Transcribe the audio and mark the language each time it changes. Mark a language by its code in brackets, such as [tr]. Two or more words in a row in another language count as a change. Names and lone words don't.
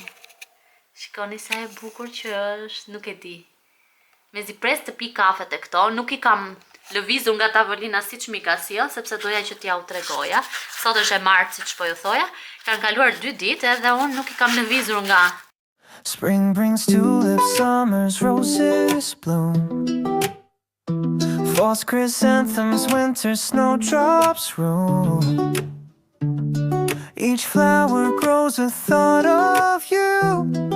[sq] Shikoni sa e bukur që është, nuk e di. Mezi pres të pi kafe të këto, nuk i kam lëvizur nga tavolina siç mi ka sjell, sepse doja që t'ja u tregoja. Sot është e martë, siç po ju thoja. Kanë kaluar 2 ditë edhe unë nuk i kam lëvizur nga. [en] Spring brings tulips, summer's roses bloom. Fall's chrysanthemums, winter snowdrops roam. Each flower grows a thought of you.